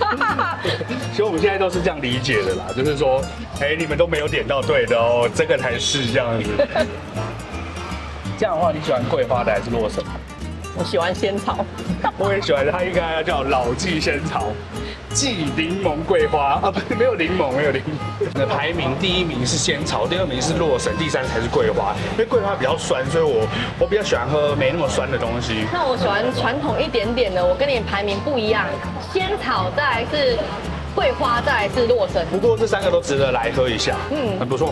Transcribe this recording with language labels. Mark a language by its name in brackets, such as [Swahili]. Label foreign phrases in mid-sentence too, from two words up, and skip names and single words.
[Chinese] 其實我們現在都是這樣理解的啦，就是說，你們都沒有點到對的哦，這個才是這樣子。這樣的話，你喜歡桂花的還是洛神？我喜歡仙草。我也喜歡，它應該要叫老記仙草，記檸檬桂花啊，不是沒有檸檬。那排名第1名是仙草，第2名是洛神，第3才是桂花。因為桂花比較酸，所以我比較喜歡喝沒那麼酸的東西。那我喜歡傳統一點點的，我跟你排名不一樣，仙草再來是桂花，再來是洛神。不過這3個都值得來喝一下，很不錯。